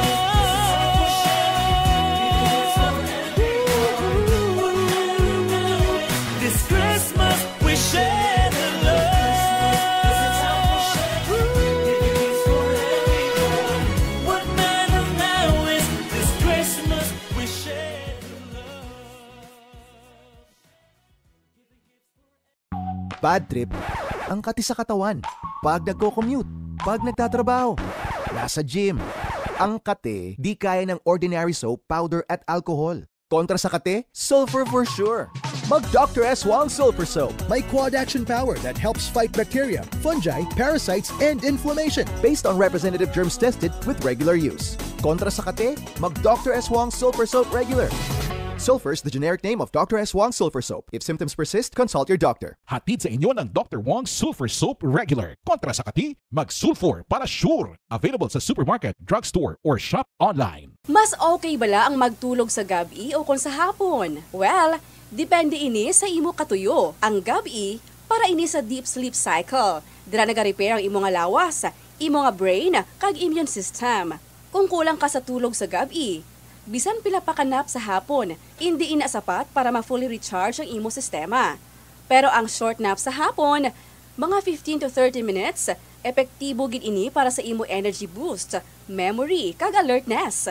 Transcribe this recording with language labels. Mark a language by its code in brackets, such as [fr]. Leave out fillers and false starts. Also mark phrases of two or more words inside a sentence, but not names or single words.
[en] This Christmas we share the love. What matters now is this Christmas we share the love. [tl] Bad trip ang kati sa katawan. Pag nagko-commute, pag nagtatrabaho, nasa gym. Ang kate di kaya ng [en] ordinary soap, [tl] powder at alcohol. Kontra sa kate, [en] sulfur for sure. [tl] Mag Dr. S. Wong Sulfur Soap. [en] May quad-action power that helps fight bacteria, fungi, parasites, and inflammation. Based on representative germs tested with regular use. [tl] Kontra sa kate, mag Dr. S. [en] Wong Sulfur Soap Regular. Sulfur is the generic name of Dr. S. Wong Sulfur Soap. If symptoms persist, consult your doctor. [tl] Hatid sa inyo ng Dr. Wong Sulfur Soap Regular. Kontra sa kati, mag-sulfur para sure. Available sa supermarket, drugstore, [en] or shop online. [hil] Mas okay bala ang magtulog sa gabi o kung sa hapon? Well, depende ini sa imo katuyo. Ang gabi, para ini sa [en] deep sleep cycle. [hil] Dira naga-repair ang imo nga lawas, imo nga brain, kag [en] immune system. [hil] Kung kulang ka sa tulog sa gabi, bisan pila pa kanap sa hapon, hindi ina sapat para ma- [en] fully recharge [hil] ang imo sistema. Pero ang [en] short nap [hil] sa hapon, mga [en] 15 to 30 minutes, [hil] epektibo gid ini para sa imo [en] energy boost, [hil] memory, kag alertness.